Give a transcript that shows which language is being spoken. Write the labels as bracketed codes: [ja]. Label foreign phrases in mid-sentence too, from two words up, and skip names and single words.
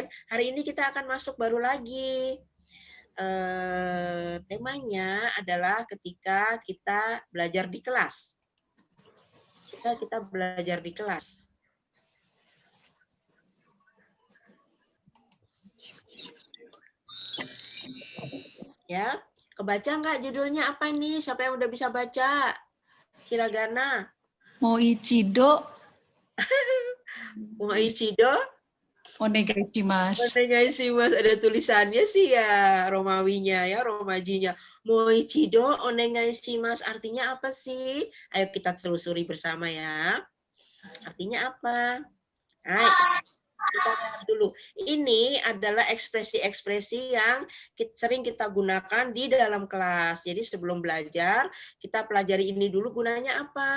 [id] Hari ini kita akan masuk baru lagi. Temanya adalah ketika kita belajar di kelas. Kita belajar di kelas. Ya, kebaca nggak judulnya apa nih? Siapa yang udah bisa baca? Hiragana. [ja] もう一度もう一度. お願いします. お願いします. [id] Ada tulisannya sih ya, Romawinya ya, Romajinya. [ja] もう一度お願いします. [id] Artinya apa sih? Ayo kita telusuri bersama ya. Artinya apa? Hai, kita lihat dulu. Ini adalah ekspresi-ekspresi yang sering kita gunakan di dalam kelas. Jadi sebelum belajar, kita pelajari ini dulu gunanya apa.